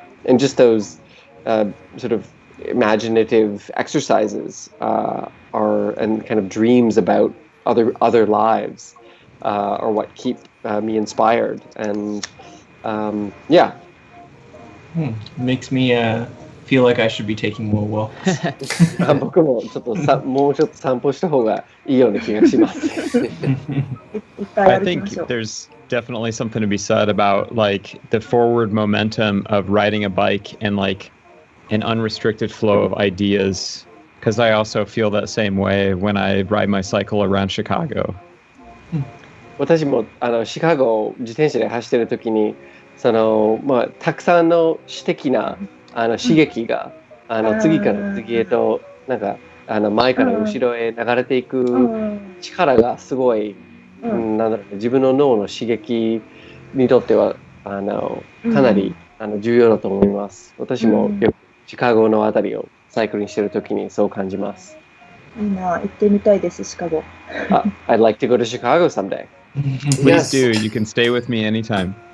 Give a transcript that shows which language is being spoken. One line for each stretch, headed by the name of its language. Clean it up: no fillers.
English: And just those sort of imaginative exercises and kind of dreams about other lives are what keep me inspired. And yeah. Makes me feel like I should be taking more walks.
Japanese: 僕ももうちょっと散歩した方がいいような気がします。
English: I think there's definitely something to be said about like the forward momentum of riding a bike and like an unrestricted flow of ideas, because I also feel that same way when I ride my cycle around Chicago.
Japanese: 私もシカゴを自転車で走ってる時にたくさんの詩的な刺激が次から次へとなんか前から後ろへ流れていく力がすごい、なんだろう、自分の脳の刺激にとってはかなり重要だと思います。私もよくシカゴのあたりをサイクリングしてる時にそう感じます。いいな、行ってみたいです、シカゴ。
English: I'd like to go to Chicago someday. Please do. You can stay with me anytime.